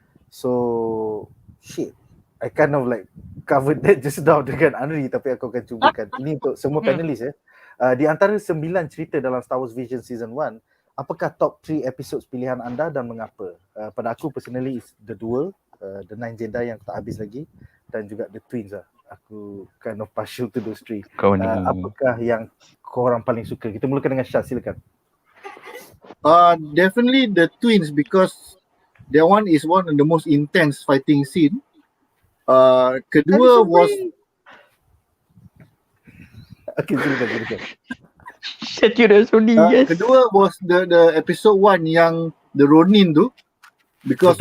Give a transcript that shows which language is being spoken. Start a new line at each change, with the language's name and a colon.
English: So shit, I kind of like covered that just now
Malay: dengan Anri, tapi aku akan cubakan. Ini untuk semua panelis ya. Di antara 9 cerita dalam Star Wars Visions Season 1, apakah top 3 episodes pilihan anda dan mengapa? Pada aku
English: personally is
Malay: The Duel, The Nine Jedi yang tak habis lagi, dan juga The Twins lah.
English: Aku kind of partial to those three.
Malay: Kau ni. Apakah yang korang paling suka? Kita mulakan dengan Shaz, silakan.
English: Definitely the Twins, because that one is one of the most intense fighting scene.
Malay: Kedua
English: was
Malay: Okay, silakan. Saturday Sony, yes. kedua
English: was the episode 1
Malay: yang
English: the Ronin
Malay: tu,
English: because